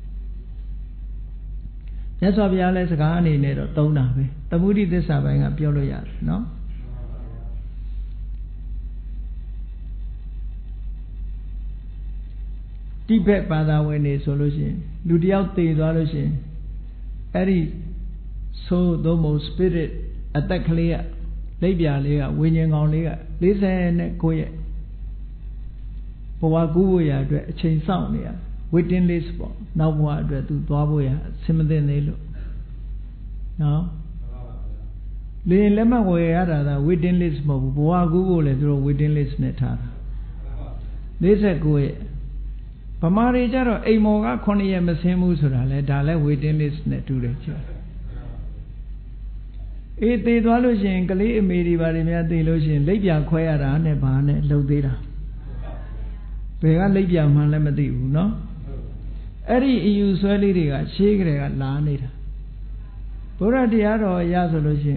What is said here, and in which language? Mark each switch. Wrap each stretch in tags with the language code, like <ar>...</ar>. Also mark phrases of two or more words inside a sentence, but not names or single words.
<my>မြတ်စွာဘုရားလည်းစကားအနေနဲ့တော့သုံးတာပဲသမုဒိသစ္စာပိုင်းကပြောလို့ရတယ်နော်တိဘက်ဘာသာဝင်နေဆိုလို့ရှိရင်လူတယောက်သေ သွားလို့ရှိရင်အဲ့ဒီဆိုသို့မဟုတ် spirit အသက်ကလေးကလက်ပြလေးကဝိညာဉ်ကောင်လေးက49ရက် ဘဝကူးဖို့ရအတွက်အချိန်စောင့်နေရ</my> <en>waiting list</en> <my>ပေါ့နောက်ဘဝအတွက်သူသွားဖို့ရအဆင်မသင့်သေးလို့နော်လေလက်မှတ်ဝယ်ရတာက</my> <en>waiting list</en> <my>မဟုတ်ဘူးဘဝကူးဖို့လည်းသူတို့</my> <en>waiting list</en> <my>နဲ့ထားတာ49ရက်ဗမာတွေကြတော့အိမ်မော်က9ရက်မဆင်းဘူးဆိုတာလဲဒါလဲ</my> <en>waiting list</en> <my>နဲ့တူတယ်ကြာ အေးသေသွားလို့ရှိရင်ကလေးအမေတွေဘာတွေများသေလို့ရှိရင်လက်ပြခွဲရတာနဲ့ဘာနဲ့လှုပ်သေးတာဘယ်ကလက်ပြမှန်းလည်းမ သိဘူးเนาะအဲ့ဒီအယူဆွဲလေးတွေကရှေးကလေးကလာနေတာဘုရားတရားတော်အရဆိုလို့ရှိရင်</my>